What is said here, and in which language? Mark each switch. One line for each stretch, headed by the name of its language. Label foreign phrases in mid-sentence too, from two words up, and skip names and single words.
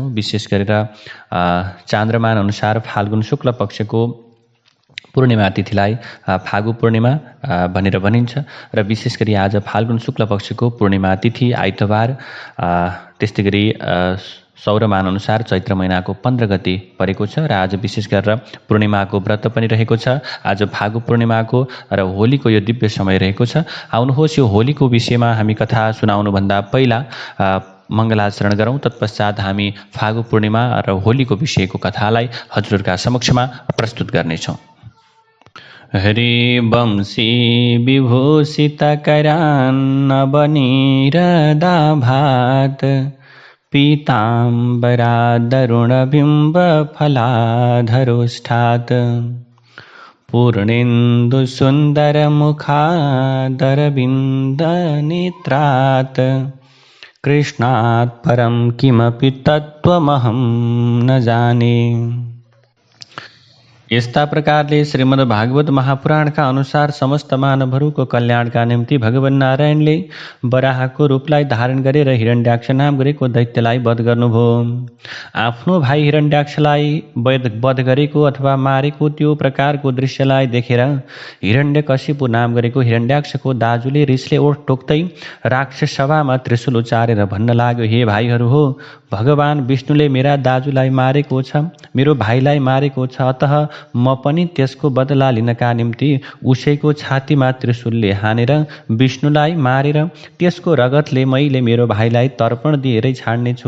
Nepali: विशेष गरेर चान्द्रमान अनुसार फाल्गुन शुक्ल पक्षको पूर्णिमा तिथिलाई फागु पूर्णिमा भनेर भनिन्छ र विशेष गरी आज फाल्गुन शुक्ल पक्षको पूर्णिमा तिथि आइतबार, त्यस्तै गरी सौरमान अनुसार चैत्र महिनाको 15 गते परेको छ र आज विशेष गरेर पूर्णिमाको व्रत पनि रहेको छ। आज फागु पूर्णिमाको र होलीको यो दिव्य समय रहेको छ। आउनुहोस् यो होलीको विषयमा हामी कथा सुनाउनुभन्दा पहिला मङ्गलाचरण गरौँ। तत्पश्चात हामी फागु पूर्णिमा र होलीको विषयको कथालाई हजुरहरूका समक्षमा प्रस्तुत गर्नेछौँ।
Sanskrit: हरिवंशी विभूषित करान्नवनीरदाभात पीताम्बरादरुणबिम्बफलाधरोष्ठात् पूर्णेन्दुसुन्दरमुखादरविन्दनेत्रात् कृष्णात् परं किमपि तत्त्वमहं न जाने।
Nepali: यस्ता प्रकारले श्रीमद् भागवत महापुराणका अनुसार समस्त मानवहरूको कल्याणका निम्ति भगवान नारायणले वराहको रूपलाई धारण गरेर हिरण्याक्ष नाम गरेको दैत्यलाई वध गर्नुभयो। आफ्नो भाइ हिरण्याक्षलाई वध गरेको अथवा मारेको त्यो प्रकारको दृश्यलाई देखेर हिरण्यकशिपु नाम गरेको हिरण्याक्षको दाजुले रिसले ओठ टोक्दै राक्षस सभामा त्रिशूल उचारेर भन्न लाग्यो, हे भाइहरू हो, भगवान विष्णुले मेरा दाजुलाई मारेको छ, मेरो भाइलाई मारेको छ, अतः म पनि त्यसको बदला लिनका निम्ति उसैको छातीमा त्रिशूलले हानेर विष्णुलाई मारेर त्यसको रगतले मैले मेरो भाइलाई तर्पण दिएरै छाड्नेछु।